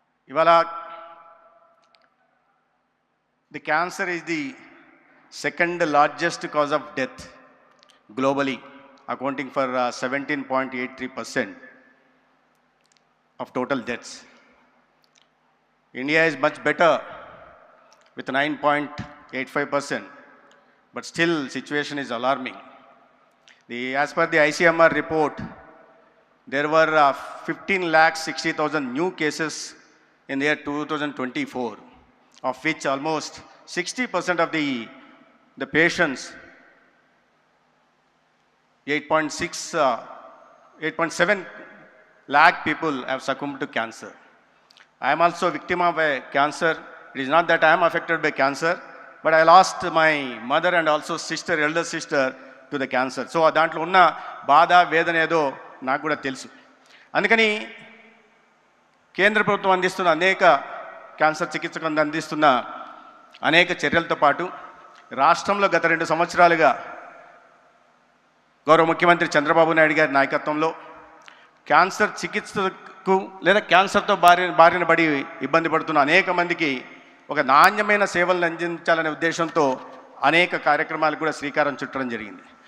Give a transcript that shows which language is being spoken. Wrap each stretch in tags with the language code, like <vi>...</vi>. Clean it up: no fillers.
<en>ఇవాళ the cancer is the second largest cause of death globally, accounting for 17.83% of total deaths. India is much better with 9.85%, but still situation is alarming. As per the ICMR report, there were 15,60,000 new cases in the year 2024, of which almost 60% of the patients, 8.7 lakh people have succumbed to cancer. I am also a victim of a cancer. It is not that I am affected by cancer, but I lost my mother and also elder sister to the cancer.</en> <te>So దాంట్లో ఉన్న బాధ వేదన ఏదో నాకు కూడా తెలుసు. అందుకని కేంద్ర ప్రభుత్వం అందిస్తున్న అనేక క్యాన్సర్ చికిత్సకు అందిస్తున్న అనేక చర్యలతో పాటు రాష్ట్రంలో గత 2 సంవత్సరాలుగా గౌరవ ముఖ్యమంత్రి చంద్రబాబు నాయుడు గారి నాయకత్వంలో క్యాన్సర్ చికిత్సకు లేదా క్యాన్సర్తో బారిన పడి ఇబ్బంది పడుతున్న అనేక మందికి ఒక నాణ్యమైన సేవలను అందించాలనే ఉద్దేశంతో అనేక కార్యక్రమాలు కూడా శ్రీకారం చుట్టడం జరిగింది.</te>